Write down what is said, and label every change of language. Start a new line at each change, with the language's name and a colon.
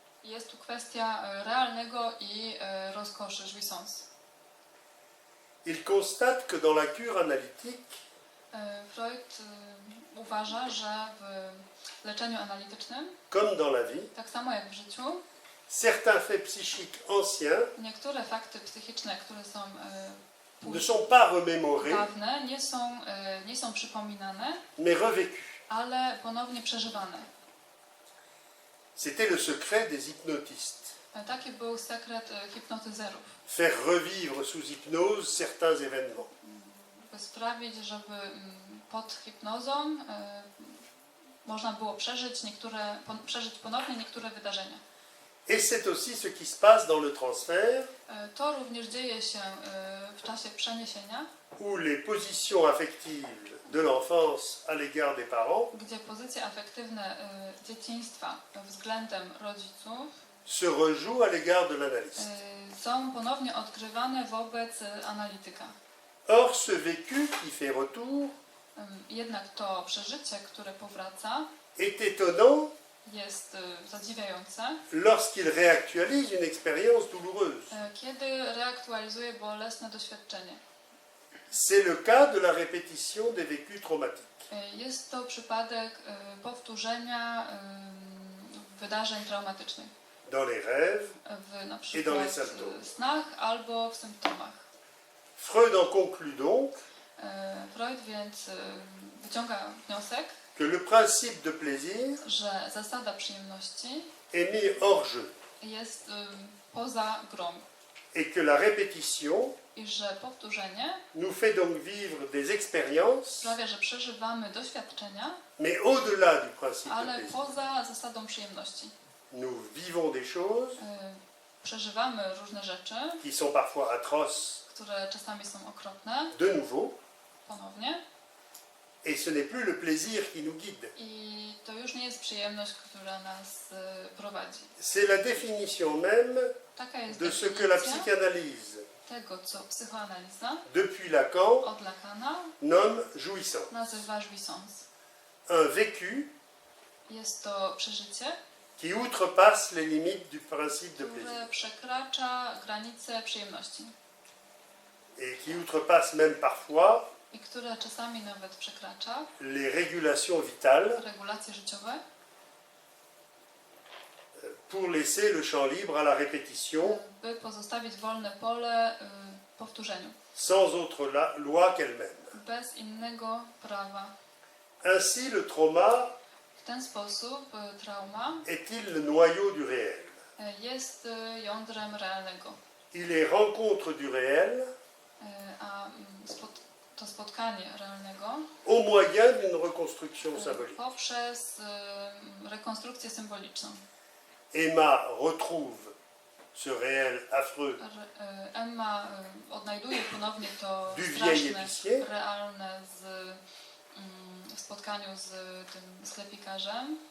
Polish: jest tu kwestia realnego i rozkoszy, jouissance.
French: Il constate que dans la cure analytique,
Polish: Freud uważa, że w leczeniu analitycznym,
French: comme dans la vie,
Polish: tak samo jak w życiu,
French: certains faits psychiques anciens
Polish: niektóre fakty psychiczne, które są
French: ne sont pas remémorés,
Polish: dawne, nie są przypominane,
French: mais revécus.
Polish: ale ponownie przeżywane.
French: C'était le secret des hypnotistes.
Polish: Taki był sekret hipnotyzerów.
French: Faire revivre sous hypnose certains événements.
Polish: By sprawić, żeby pod hipnozą można było przeżyć ponownie niektóre wydarzenia.
French: Et c'est aussi ce qui se passe dans le transfert,
Polish: To również dzieje się w czasie przeniesienia,
French: où les positions affectives de l'enfance à l'égard des parents
Polish: gdzie pozycje afektywne dzieciństwa względem rodziców
French: se rejouent à l'égard de l'analyste.
Polish: są ponownie odgrywane wobec analityka.
French: Or, ce vécu qui fait retour
Polish: Jednak to przeżycie, które powraca,
French: est étonnant
Polish: jest zadziwiające,
French: lorsqu'il réactualise une expérience douloureuse.
Polish: kiedy reaktualizuje bolesne doświadczenie.
French: C'est le cas de la répétition des vécus traumatiques.
Polish: Jest to przypadek powtórzenia wydarzeń traumatycznych
French: Dans les rêves,
Polish: w na
French: dans
Polish: przykład
French: les symptômes.
Polish: snach albo w symptomach.
French: Freud en conclut donc
Polish: Freud więc wyciąga wniosek,
French: que le principe de plaisir
Polish: że zasada przyjemności
French: est mis hors jeu
Polish: jest poza grą
French: et que la répétition
Polish: i że powtórzenie
French: nous fait donc vivre des expériences,
Polish: sprawia, że przeżywamy doświadczenia,
French: mais au-delà du principe de
Polish: ale
French: plaisir.
Polish: poza zasadą przyjemności.
French: Nous vivons des choses
Polish: Przeżywamy różne rzeczy,
French: qui sont parfois atroces
Polish: które czasami są okropne,
French: de nouveau,
Polish: ponownie,
French: et ce n'est plus le plaisir qui nous guide.
Polish: i to już nie jest przyjemność, która nas prowadzi.
French: C'est la définition même
Polish: Taka jest
French: de ce que la
Polish: definicja
French: psychanalyse,
Polish: tego, co psychoanaliza
French: depuis Lacan,
Polish: od Lacana
French: nomme jouissance.
Polish: nazywa jouissance.
French: Un vécu
Polish: Jest to przeżycie,
French: qui outrepasse les limites du principe de plaisir
Polish: które przekracza granice przyjemności
French: et qui outrepasse même parfois
Polish: i które czasami nawet przekracza
French: les régulations vitales
Polish: regulacje życiowe,
French: pour laisser le champ libre à la répétition
Polish: by pozostawić wolne pole powtórzeniu,
French: sans autre loi qu'elle-même.
Polish: bez innego prawa.
French: Ainsi, le trauma
Polish: W ten sposób trauma
French: est-il le noyau du réel?
Polish: jest jądrem realnego,
French: Il est rencontre du réel
Polish: a to spotkanie realnego
French: au moyen d'une reconstruction symbolique.
Polish: poprzez rekonstrukcję symboliczną.
French: Emma retrouve ce réel affreux
Polish: Emma odnajduje ponownie to
French: du vieil
Polish: straszne,
French: épicier
Polish: realne w spotkaniu z tym sklepikarzem